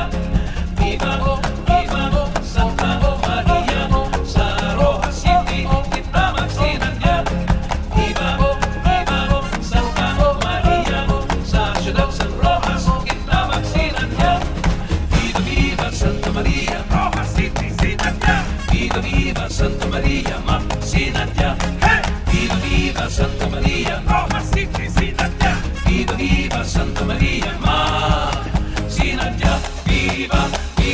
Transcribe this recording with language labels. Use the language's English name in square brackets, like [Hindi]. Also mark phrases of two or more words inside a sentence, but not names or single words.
[Spanish] Viva Viva [Hiligaynon] Santa Maria, sa Rojas City kita magsinadya. [Spanish] Viva Viva [Hiligaynon] Santa Maria, sa siyudad sang Rojas kita magsinadya. [Spanish] Viva Viva [Hiligaynon] Santa Maria, Rojas City sinadya. [Spanish] Viva Viva [Hiligaynon] Santa Maria, magsinadya. [Spanish] Hey! Viva Viva Santa Maria, [Hiligaynon] Rojas City sinadya. [Spanish] Viva Viva [Hiligaynon] Santa Maria, magsinadya. [Spanish] Viva